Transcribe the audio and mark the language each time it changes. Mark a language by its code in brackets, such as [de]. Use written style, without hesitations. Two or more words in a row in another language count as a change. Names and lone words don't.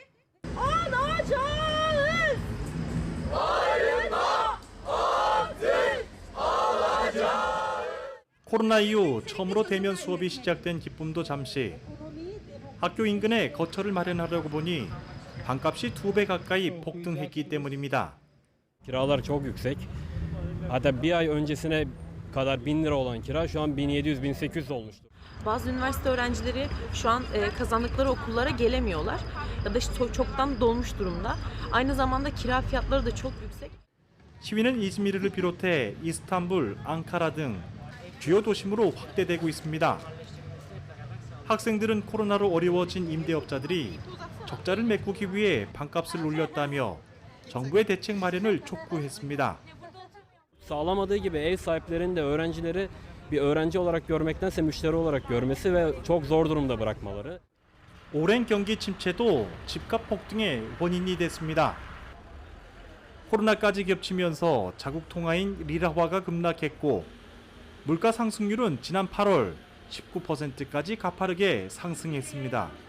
[ko] 코로나 이후 처음으로 대면 수업이 시작된 기쁨도 잠시. 학교 인근에 거처를 마련하려고 보니 방값이 2배 가까이 폭등했기 때문입니다. [tr] Kiralar çok yüksek. Hatta bir ay öncesine kadar 1000 lira olan kira şu an 1700-1800 olmuştu. Bazı üniversite öğrencileri şu an kazandıkları okullara gelemiyorlar ya da çoktan dolmuş durumda. Aynı zamanda kira fiyatları da çok yüksek. [ko] 시위는 이즈미르를 비롯해 이스탄불, 앙카라 등 주요 도심으로 확대되고 있습니다. 학생들은 코로나로 어려워진 임대업자들이 적자를 메꾸기 위해 방값을 올렸다며 정부의 대책 마련을 촉구했습니다. [tr] Sağlamadığı gibi ev sahiplerinin de öğrencileri bir öğrenci olarak görmektense müşteri olarak görmesi ve çok zor durumda bırakmaları. [ko] 오랜 경기 침체도 집값 폭등의 원인이 됐습니다. 코로나까지 겹치면서 자국 통화인 리라화가 급락했고 물가 상승률은 지난 8월 19%까지 가파르게 상승했습니다.